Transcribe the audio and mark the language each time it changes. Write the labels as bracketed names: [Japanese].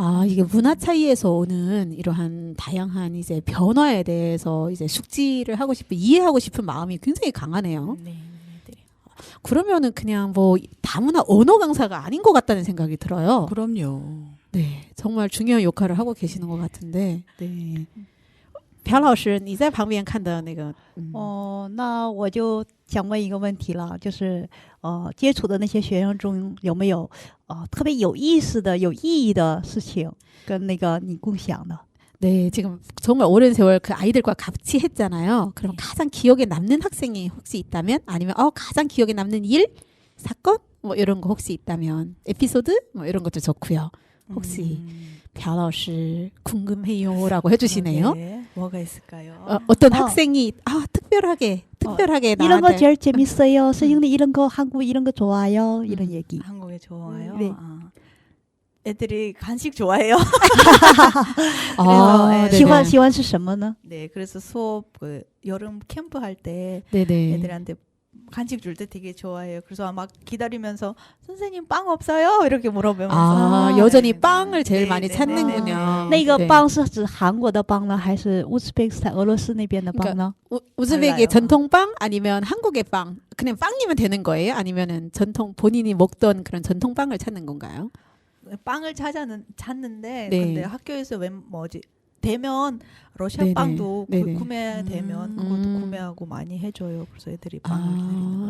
[Korean] 이게 문화 차이에서 오는 이러한 다양한 이제 변화에 대해서 이제 숙지를 하고 싶은 이해하고 싶은 마음이 굉장히 강하네요. 네, 애들이. 그러면은 그냥 뭐 다문화 언어 강사가 아닌 것 같다는 생각이 들어요. 그럼요. 네, 정말 중요한 역할을 하고 계시는 것 같은데. 네. [Chinese] 朴老师你在旁边看的那个那我就想问一个问题了，就是接触的那些学生中有没有特别有意思的、有意义的事情跟那个你共享的？ [Korean] 네, 지금 정말 오랜 세월 그 아이들과 같이 했잖아요. 그럼 가장 기억에 남는 학생이 혹시 있다면 아니면 가장 기억에 남는 일, 사건 뭐 이런 거 혹시 있다면 에피소드 뭐 이런 것도 좋고요. 혹시 朴老师 궁금해요라고 해주시네요. 네, 뭐가 있을까요? 어떤 학생이 특별하게 이런 거 나한테 제일 재밌어요. 선생님 이런 거 한국 이런 거 좋아요. 이런 얘기. 한국에 좋아요. 네. 애들이 간식 좋아해요. 아, 네네. [Chinese] 喜欢是什么呢？ [Korean] 네, 그래서 수업 그 여름 캠프 할 때 네네. 애들한테 간식 줄 때 되게 좋아해요. 그래서 막 기다리면서 선생님 빵 없어요? 이렇게 물어보면서 여전히 네, 빵을 제일 네, 많이 네, 찾는군요. [Chinese] 那个 [Korean] 네. [Chinese] 邦是指韩国的邦呢，还是乌兹别克斯坦俄罗斯那边的邦呢？ [Korean] 우즈벡의 달라요. 전통빵 아니면 한국의 빵? 그냥 빵이면 되는 거예요? 아니면은 전통 본인이 먹던 그런 전통빵을 찾는 건가요? 빵을 찾는데 네. 근데 학교에서 되면 러시아 네네. 빵도 네네. 구매되면 그것도 구매하고 많이 해줘요. 그래서 애들이 빵을 기다리는 거예요.